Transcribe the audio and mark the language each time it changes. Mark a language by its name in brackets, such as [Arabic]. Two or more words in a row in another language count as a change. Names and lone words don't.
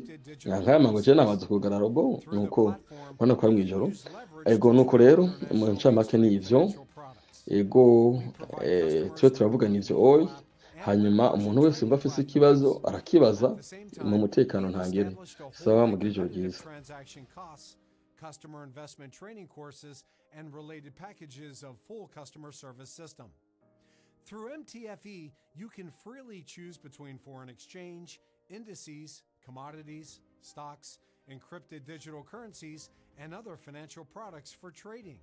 [Rundi] Nkaya mango je namaze kugara robo, nuko ubona ko ari mwijoro. Ego nuko rero mu ncamake ni ivyo. Ego twe turavuga nivyo oyi, hanyuma umuntu wese umva afise ikibazo arakibaza mu mutekano ntangere. Sawa, mugire ijoro ryiza. [English] Customer investment training courses and related packages of full customer service system. Through MTFE, you can freely choose between foreign exchange, indices, commodities, stocks, encrypted digital currencies, and other financial products for trading.